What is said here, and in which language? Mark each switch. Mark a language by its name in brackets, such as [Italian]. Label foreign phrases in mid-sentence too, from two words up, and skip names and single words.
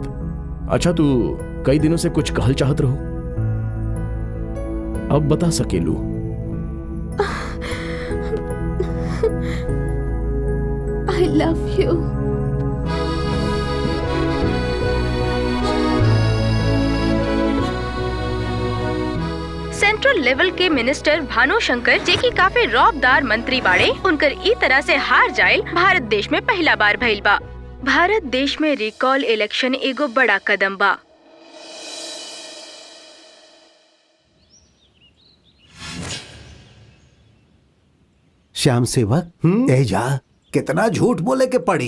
[Bhojpuri] अच्छा तू कई दिनों से कुछ कहल चाहत रहो, अब बता सकेलू। [English] I love you. [Bhojpuri] सेंट्रल लेवल के मिनिस्टर भानु शंकर जे की काफी रौबदार मंत्री बाड़े, उनकर ई तरह से हार जाए भारत देश में पहला बार भइल बा। भारत देश में [English] recall election [Bhojpuri] एगो बड़ा कदम बा। श्याम सेवक ए जा, कितना झूठ बोले के पड़ी?